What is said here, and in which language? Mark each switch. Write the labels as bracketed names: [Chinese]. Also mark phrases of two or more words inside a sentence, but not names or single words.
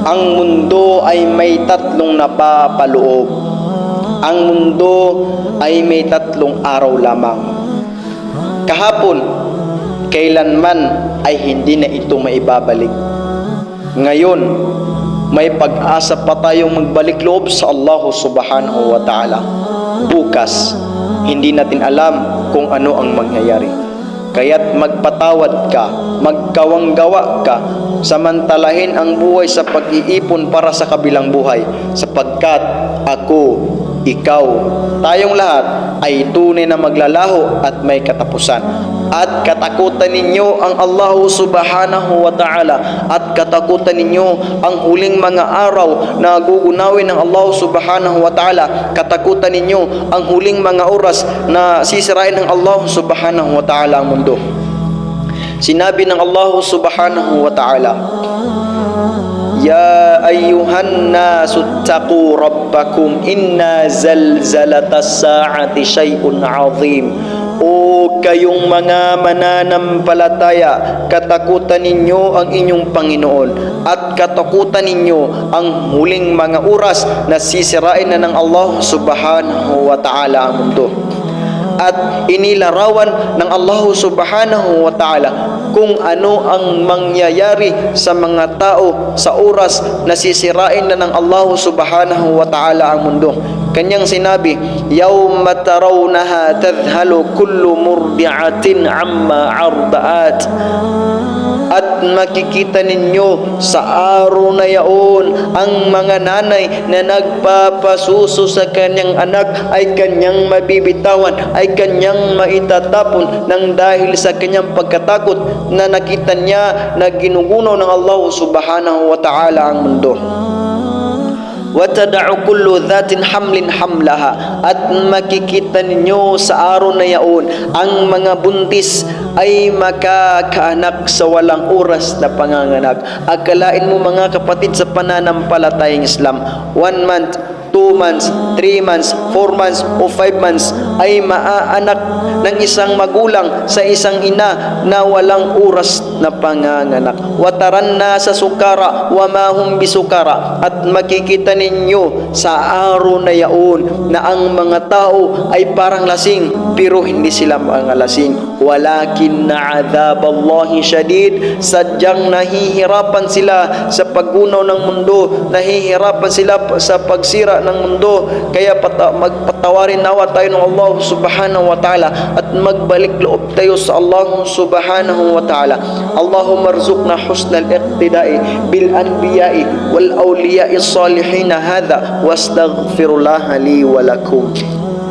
[Filipino] ang mundo ay may tatlong napapaloob. Ang mundo ay may tatlong araw lamang. Kahapon, kailanman ay hindi na ito maibabalik. Ngayon, may pag-asa pa tayong magbalik loob sa Allah [Arabic] سبحانه وتعالى. [Filipino] Bukas, hindi natin alam kung ano ang mangyayari. Kaya't magpatawad ka, magkawanggawa ka, samantalahin ang buhay sa pag-iipon para sa kabilang buhay, sapagkat ako, ikaw, tayong lahat ay tunay na maglalaho at may katapusan. At katakutan ninyo ang Allah [Arabic] سبحانه وتعالى, [Filipino] at katakutan ninyo ang huling mga araw na gugunawin ng Allah [Arabic] سبحانه وتعالى. [Filipino] Katakutan ninyo ang huling mga oras na sisirain ng Allah [Arabic] سبحانه وتعالى [Filipino] ang mundo. Sinabi ng Allah [Arabic] سبحانه وتعالى، يا أيها الناس اتقوا ربكم إن زلزلة الساعة شيء عظيم. [Filipino] O kayong mga mananampalataya, katakutan ninyo ang inyong Panginoon, at katakutan ninyo ang huling mga oras na sisirain na ng Allah [Arabic] سبحانه وتعالى [Filipino] ang mundo. At inilarawan ng Allah [Arabic] سبحانه وتعالى [Filipino] kung ano ang mangyayari sa mga tao sa oras na sisirain na ng Allah [Arabic] سبحانه وتعالى [Filipino] ang mundo. Kanyang sinabi, [Arabic] يوم ترونها تذهل كل مرضعة عما أرضعت. [Filipino] At makikita ninyo sa araw na yaon ang mga nanay na nagpapasuso sa kanyang anak ay kanyang mabibitawan, ay kanyang maitatapon nang dahil sa kanyang pagkatakot na nakita niya na ginugunaw ng Allah [Arabic] سبحانه وتعالى [Filipino] ang mundo. [Arabic] وَتَدَعُ كُلُّ ذَاتٍ حَمْلٍ حَمْلَهَا. [Filipino] At makikita ninyo sa araw na yaon ang mga buntis ay makakaanak sa walang oras na panganganak. Akalain mo mga kapatid sa pananampalatayang Islam, [English] 1 month, 2 months, 3 months, 4 months [Filipino] o 5 months ay maaanak ng isang magulang sa isang ina na walang oras na panganganak. [Arabic] وترى الناس سكارى وما هم بسكارى. [Filipino] At makikita ninyo sa araw na yaon na ang mga tao ay parang lasing pero hindi sila mga lasing. [Arabic] ولكن عذاب الله شديد. [Filipino] Sadyang nahihirapan sila sa paggunaw ng mundo, nahihirapan sila sa pagsira ng mundo. Kaya magpatawarin nawa tayo ng Allah [Arabic] سبحانه وتعالى [Filipino] at magbalik loob tayo sa Allah [Arabic] سبحانه وتعالى. اللهم ارزقنا حسن الاقتداء بالأنبياء والأولياء الصالحين هذا واستغفر الله لي ولكم.